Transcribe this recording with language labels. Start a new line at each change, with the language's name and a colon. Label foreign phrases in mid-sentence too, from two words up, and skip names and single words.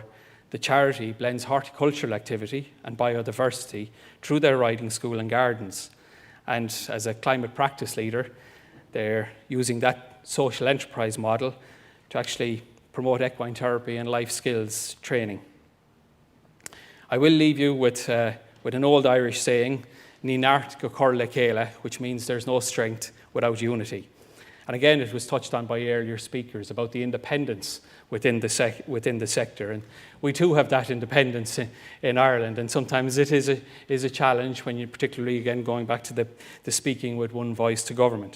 English: The charity blends horticultural activity and biodiversity through their riding school and gardens. And as a climate practice leader, they're using that social enterprise model to actually promote equine therapy and life skills training. I will leave you with an old Irish saying,
Irish: Ní nart go cur le chéile,
English: which means there's no strength without unity. And again, it was touched on by earlier speakers about the independence within the sector. And we too have that independence in Ireland. And sometimes it is a challenge when you're particularly, again, going back to the speaking with one voice to government.